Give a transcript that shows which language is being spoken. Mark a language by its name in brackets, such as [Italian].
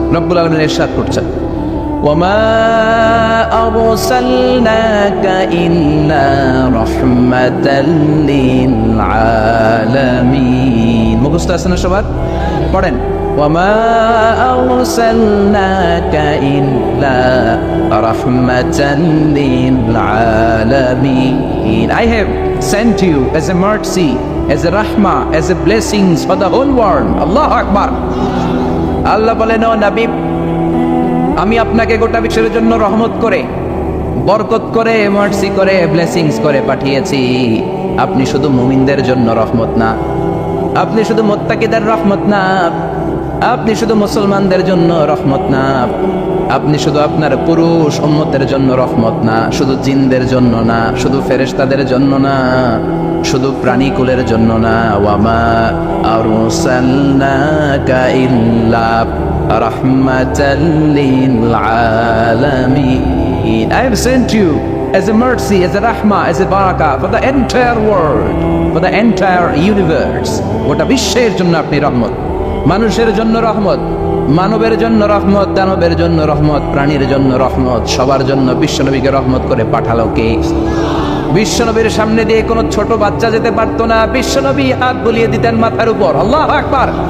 [Bangla] রব্বুল আলামিন ইরশাদ করছেন, [Arabic] ওয়ামা আরসালনাকা ইল্লা রাহমাতাল লিল আলামিন। [Bangla] মুখস্থ আছে না সবার? পড়েন, [Arabic] وما أرسلناك إلا رحمة للعالمين. [English] I have sent you as a mercy, as a rahmah, as a blessings for the whole world. [Arabic] Allahu Akbar. [Bangla] আল্লাহ বলেন, ও নবী, আমি আপনাকে গোটা বিশ্বের জন্য রহমত করে, বরকত করে, মার্সি করে, ব্লেসিংস করে পাঠিয়েছি। আপনি শুধু মুমিনদের জন্য রহমত না, আপনি শুধু মুত্তাকিদের রহমত না, আপনি শুধু মুসলমানদের জন্য রহমত না, আপনি শুধু আপনার পুরুষ উম্মতের জন্য রহমত না, শুধু জিনদের জন্য না, শুধু ফেরেশতাদের জন্য না, শুধু প্রাণীকুলের জন্য না। [Arabic] ওয়ামা আরসালনাকা ইল্লা রাহমাতাল লিল আলামিন। [English] I have sent you as a mercy, as a rahmah, as a barakah for the entire world, for the entire universe. [Bangla] গোটা বিশ্বের জন্য আপনি রহমত, মানুষের জন্য রহমত, মানবের জন্য রহমত, দানবের জন্য রহমত, প্রাণীর জন্য রহমত, সবার জন্য বিশ্বনবীকে রহমত করে পাঠালো কে? বিশ্বনবীর সামনে দিয়ে কোনো ছোট বাচ্চা যেতে পারতো না, বিশ্বনবী হাত বুলিয়ে দিতেন মাথার উপর। আল্লাহু আকবার।